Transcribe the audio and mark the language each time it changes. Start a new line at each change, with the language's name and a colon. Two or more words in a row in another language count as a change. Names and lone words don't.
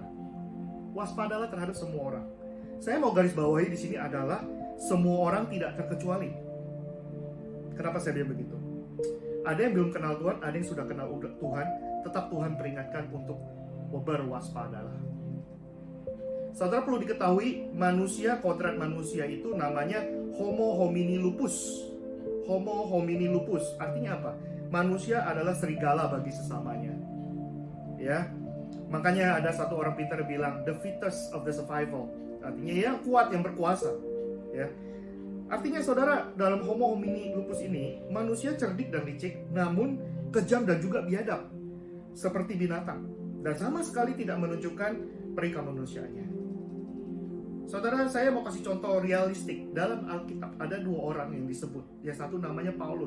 Indonesian: Waspadalah terhadap semua orang. Saya mau garis bawahi di sini adalah semua orang tidak terkecuali. Kenapa saya bilang begitu? Ada yang belum kenal Tuhan, ada yang sudah kenal Tuhan, tetap Tuhan peringatkan untuk berwaspadalah. Saudara, perlu diketahui, manusia, kodrat manusia itu namanya
Latin: homo homini lupus. Homo homini lupus
Indonesian: artinya apa? Manusia adalah serigala bagi sesamanya. ya. Makanya ada satu orang pintar bilang
English: the fittest of the survival,
Indonesian: artinya yang kuat, yang berkuasa, ya. Artinya saudara, dalam
Latin: Homo homini lupus
Indonesian: ini, manusia cerdik dan licik, namun kejam dan juga biadab, seperti binatang, dan sama sekali tidak menunjukkan peri kemanusiaannya. Saudara, saya mau kasih contoh realistik. Dalam Alkitab ada 2 orang yang disebut. Yang satu namanya Paulus.